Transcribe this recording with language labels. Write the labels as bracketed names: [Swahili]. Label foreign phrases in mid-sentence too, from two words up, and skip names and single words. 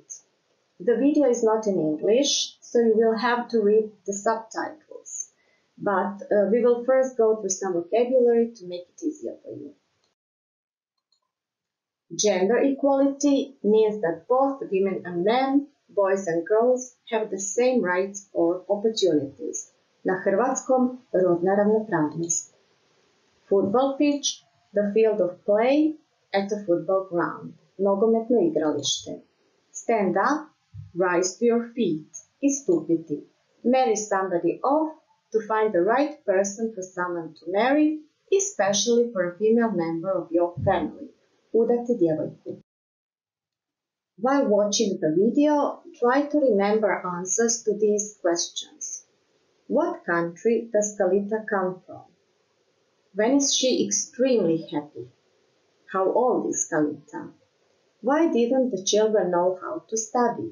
[English] The video is not in English, so you will have to read the subtitles. But we will first go through some vocabulary to make it easier for you. Gender equality means that both women and men, boys and girls, have the same rights or opportunities. [Croatian] Na hrvatskom rodna ravnopravnost. [English] Football pitch, the field of play at a football ground. [Croatian] Nogometno igralište. [English] Stand up, rise to your feet. [Croatian] Istupiti. [English] Marry somebody off to find the right person for someone to marry, especially for a female member of your family. [Croatian] Udati djevojku. [English] While watching the video, try to remember answers to these questions. What country does Kalita come from? When is she extremely happy? How old is Kalita? Why didn't the children know how to study?